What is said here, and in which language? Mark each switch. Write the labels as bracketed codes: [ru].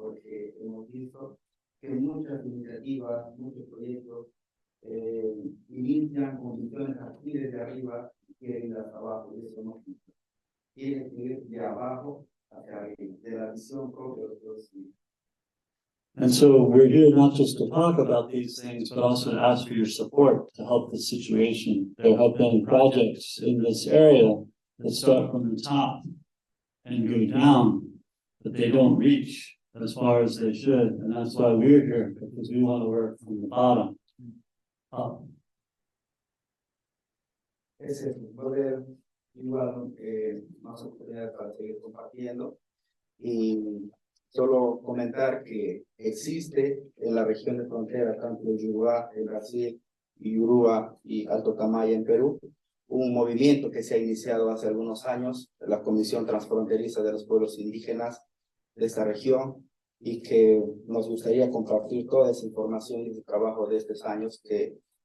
[es] Porque hemos visto que muchas iniciativas, muchos proyectos inician con visiones aquí desde arriba y quieren ir hasta abajo, y eso no funciona. Quieren ir de abajo hacia arriba, de la visión propia de los pueblos indígenas. [en] And so we're here not just to talk about these things, but also to ask for your support to help the situation. There have been projects in this area that start from the top and go down but they don't reach as far as they should, and that's why we're here, because we want to work from the bottom up. [es] Ese poder igual más oportunidades para seguir compartiendo y solo comentar que existe en la región de frontera, tanto de Yurubá en Brasil y Urúa y Alto Tamaya en Perú, un movimiento que se ha iniciado hace algunos años, la Comisión Transfronteriza de los Pueblos Indígenas de esta región, y que nos gustaría compartir toda esa información y el trabajo de estos años que